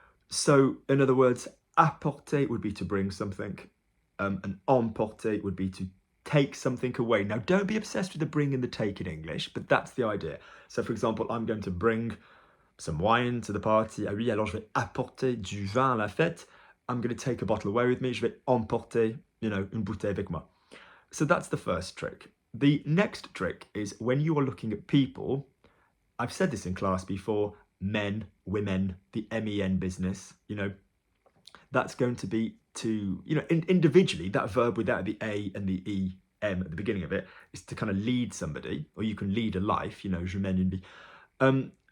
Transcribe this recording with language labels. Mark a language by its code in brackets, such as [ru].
[en] So in other words, apporter would be to bring something, and emporter would be to take something away. Now, don't be obsessed with the bring and the take in English, but that's the idea. So, for example, I'm going to bring some wine to the party. [fr] Ah oui, alors je vais apporter du vin à la fête. [en] I'm going to take a bottle away with me. [fr] Je vais emporter, une bouteille avec moi. [en] So that's the first trick. The next trick is when you are looking at people, I've said this in class before, men, women, the MEN business, that's going to be to, individually, that verb without the A and the EM at the beginning of it is to kind of lead somebody, or you can lead a life, [fr] je mène une vie.